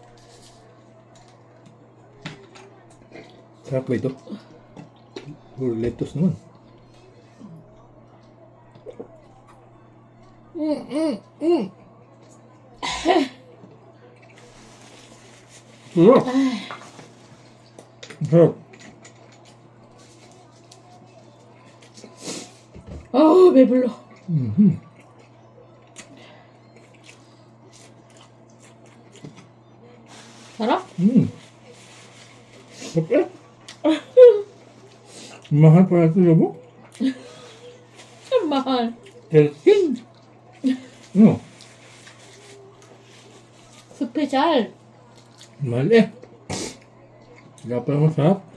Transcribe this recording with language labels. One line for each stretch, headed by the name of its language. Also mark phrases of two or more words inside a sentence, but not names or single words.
Filipino: Sarap ba ito? Puro lettuce naman. Sarap. Sarap.
Korean: 아우, 배불러. 알아?
Filipino: Sarap eh. Mahal pa ito, yabo. mahal.
English: 13. No,
Korean: 스페셜.
Filipino: mahal eh. Kaya pala masarap.